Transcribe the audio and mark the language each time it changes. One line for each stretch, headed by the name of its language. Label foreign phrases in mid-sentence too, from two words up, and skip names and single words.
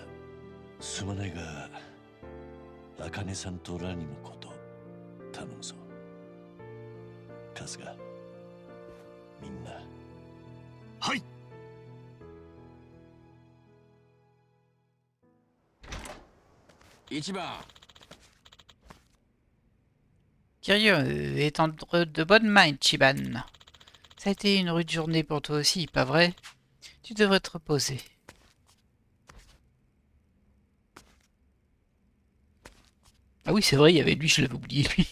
Japanese: すまないが茜さんとラニのこと頼むぞ。春日、みんな。はい。 1番。
French: Curieux est entre de bonnes mains, Chiban. Ça a été une rude journée pour toi aussi, pas vrai? Tu devrais te reposer. Ah oui, c'est vrai, il y avait lui, je l'avais oublié, lui.